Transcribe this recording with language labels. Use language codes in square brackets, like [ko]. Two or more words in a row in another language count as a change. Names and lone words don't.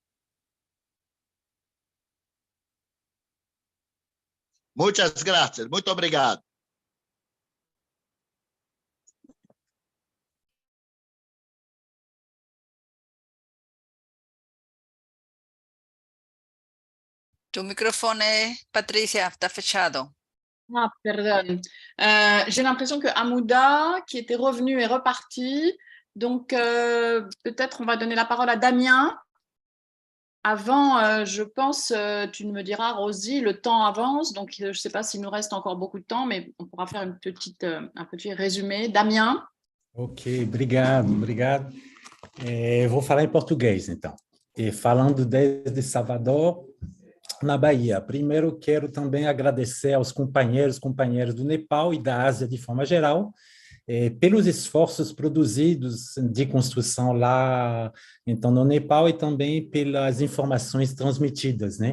[pt] Muitas graças, muito obrigado. Tu microfone, Patricia, está fechado. [fr] Ah, pardon. J'ai l'impression que Hamouda, qui était revenu, est reparti. Donc, peut-être on va donner la parole à Damien. Avant, je pense, tu me diras, Rosie, le temps avance. Donc, je ne sais pas s'il nous reste encore beaucoup de temps, mais on pourra faire un petit résumé. Damien? [pt] Ok, obrigado. Vou falar em português, então. Falando desde Salvador, na Bahia. Primeiro, quero também agradecer aos companheiros do Nepal e da Ásia de forma geral, pelos esforços produzidos de construção lá, então, no Nepal, e também pelas informações transmitidas, né?